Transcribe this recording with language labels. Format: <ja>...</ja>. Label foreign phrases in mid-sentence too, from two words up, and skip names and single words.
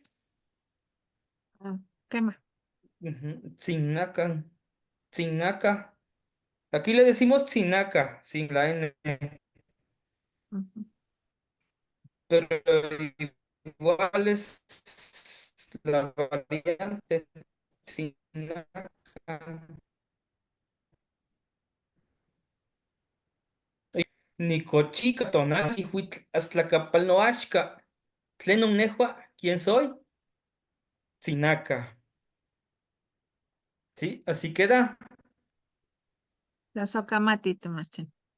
<es>Ah, ¿Qué más? Ujú. Sinacan, sinaca. Aquí le decimos sinaca, sin la N. Ujú. Pero igual es la variante Sinaca.</es> <nah>Nicochica tonasi huitl aztlacapal noachca. Tlenon nejua,</nah> <es>¿quién soy? Sinaca. ¿Sí? Así queda.</es> <nah>La socamati, Tomás.</nah>